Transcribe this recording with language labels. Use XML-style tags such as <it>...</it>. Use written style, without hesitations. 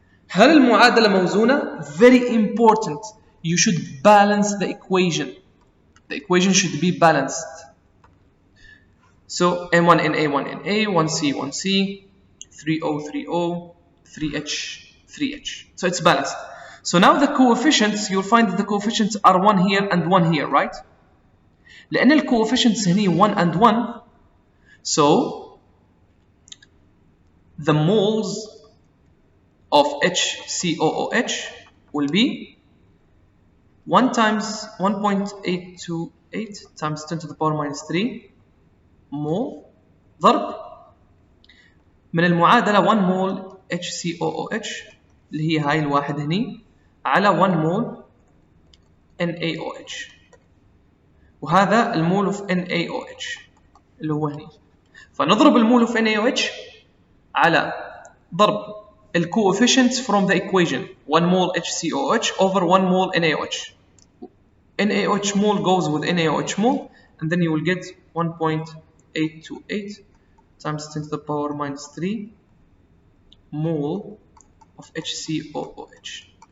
<ar>هل المعادلة موزونة؟</ar> <en>Very important. You should balance the equation. The equation should be balanced. So M1 NA 1 NA 1C 1C 3O 3O 3H 3H. So it's balanced. So now the coefficients, you'll find that the coefficients are 1 here and 1 here, right?</en> <ar>لأن ال</ar> <en>coefficients هني 1 and 1, so the moles of HCOOH will be</en> <ar>1 times 1.828 times 10 to the power minus 3 مول ضرب من المعادلة 1 مول HCOOH اللي هي هاي الواحد هني على 1 مول NaOH، وهذا المول اوف NaOH اللي هو هني. فنضرب المول اوف NaOH على ضرب ال</ar> <en>coefficients from the equation 1 mole HCOH over 1 mole NaOH. NaOH mole goes with NaOH mole, and then you will get 1.828 times 10 to the power minus 3 mole of HCOOH.</en>